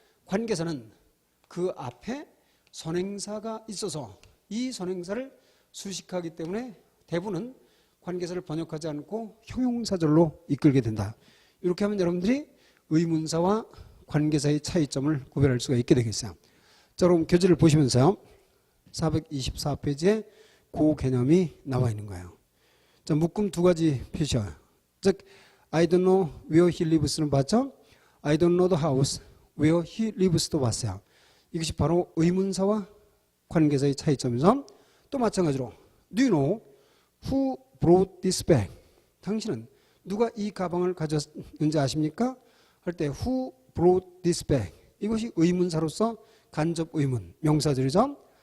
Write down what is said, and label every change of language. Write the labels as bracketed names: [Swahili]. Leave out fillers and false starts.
[Korean] 관계사는 그 앞에 선행사가 있어서 이 선행사를 수식하기 때문에 대부분은 관계사를 번역하지 않고 형용사절로 이끌게 된다. 이렇게 하면 여러분들이 의문사와 관계사의 차이점을 구별할 수가 있게 되겠어요. 자, 그럼 교재를 보시면서요. 424페이지에 그 개념이 나와 있는 거예요. 자, 묶음 두 가지 표시요. 즉, [English] I don't know where he lives는 봤죠? I don't know the house where he lives도 봤어요. [Korean] 이것이 바로 의문사와 관계사의 차이점이죠. 또 마찬가지로 [English] Do you know who brought this bag? [Korean] 당신은 누가 이 가방을 가졌는지 아십니까? 할 때 [English] who brought this bag? [Korean] 이것이 의문사로서 간접 의문, 명사절이죠.